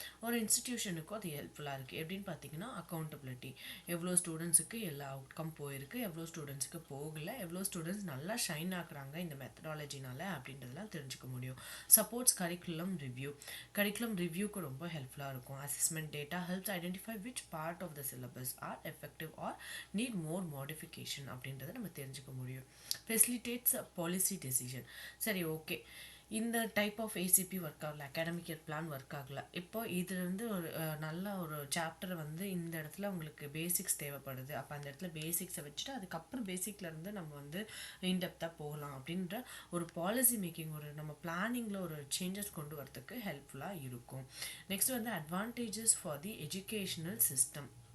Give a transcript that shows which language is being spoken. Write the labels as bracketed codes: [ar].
[ta] ஒரு இன்ஸ்டிடியூஷனுக்கும் அது ஹெல்ப்ஃபுல்லாக இருக்குது. எப்படின்னு பார்த்தீங்கன்னா அக்கௌண்டபிலிட்டி, எவ்வளோ ஸ்டூடெண்ட்ஸுக்கு எல்லா அவுட்கம் போயிருக்கு, எவ்வளோ ஸ்டூடெண்ட்ஸுக்கு போகலை, எவ்வளோ ஸ்டூடெண்ட்ஸ் நல்லா ஷைன் ஆகுறாங்க இந்த மெத்தடாலஜினால அப்படின்றதெல்லாம் தெரிஞ்சுக்க முடியும். சப்போர்ட்ஸ் கரிக்குலம் ரிவ்யூக்கு ரொம்ப ஹெல்ப்ஃபுல்லாக இருக்கும். [en] assessment data helps identify which part of the syllabus are effective or need more modification [ta] அப்படின்றத நம்ம தெரிஞ்சுக்க முடியும். [en] facilitates a policy decision. [ta] சரி, ஓகே, இந்த டைப் ஆஃப் ஏசிபி ஒர்க் ஆகல, அகாடமிக் இயர் பிளான் ஒர்க் ஆகல, இப்போ இதுலேருந்து ஒரு நல்ல ஒரு சாப்டர் வந்து இந்த இடத்துல உங்களுக்கு பேசிக்ஸ் தேவைப்படுது, அப்போ அந்த இடத்துல பேசிக்ஸை வச்சுட்டு அதுக்கப்புறம் பேசிக்லேருந்து நம்ம வந்து இன்டெப்த்தாக போகலாம் அப்படின்ற ஒரு பாலிசி மேக்கிங், ஒரு நம்ம பிளானிங்கில் ஒரு சேஞ்சஸ் கொண்டு வரதுக்கு ஹெல்ப்ஃபுல்லாக இருக்கும். நெக்ஸ்ட் வந்து [en] Advantages for the educational system.